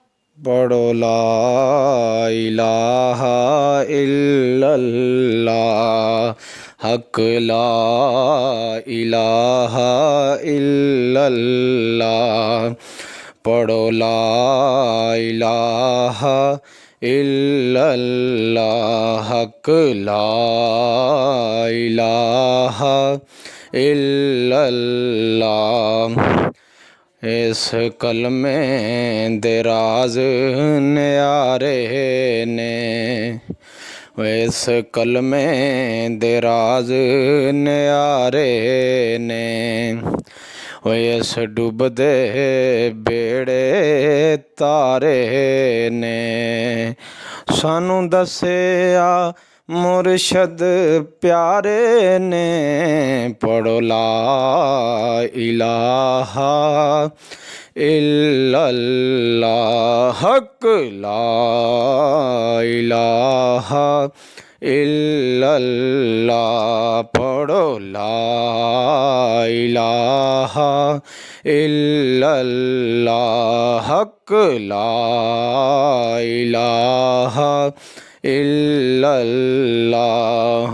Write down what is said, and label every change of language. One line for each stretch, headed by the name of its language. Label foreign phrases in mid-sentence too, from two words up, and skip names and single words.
Arabic: पढ़ो لا إله إلا الله حق لا إله إلا الله. पढ़ो لا إله إلا الله حق لا إله إلا الله.
Punjabi: اس کلمے دے راز نیارے نے، اس کلمے دے راز نیارے نے، اس ڈبدے بیڑے تارے نے. سانوں دسیا مرشد پیارے نے، پڑھو
Arabic: لا إله إلا الله حق لا إله إلا الله. पढ़ो لا إله إلا الله حق لا إله إلا الله.